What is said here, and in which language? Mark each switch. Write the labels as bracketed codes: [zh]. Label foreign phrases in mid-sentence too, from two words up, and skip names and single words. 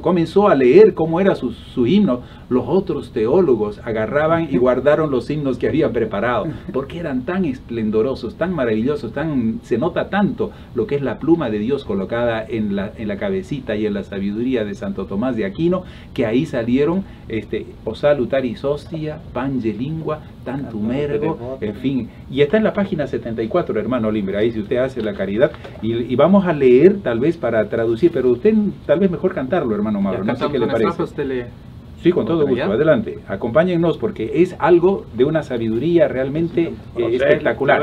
[es] Comenzó a leer cómo era su himno, los otros teólogos agarraban y guardaron los himnos que habían preparado, porque eran tan esplendorosos, tan maravillosos, se nota tanto lo que es la pluma de Dios colocada en la cabecita y en la sabiduría de Santo Tomás de Aquino, que ahí salieron [la] O salutaris hostia, pange lingua, tantum ergo, [es] en fin. Y está en la página 74, hermano Limber, ahí si usted hace la caridad. Y vamos a leer tal vez para traducir, pero usted tal vez mejor cantarlo, hermano Mauro, no sé qué le parece. Sí, con todo gusto, adelante, acompáñennos porque es algo de una sabiduría realmente espectacular.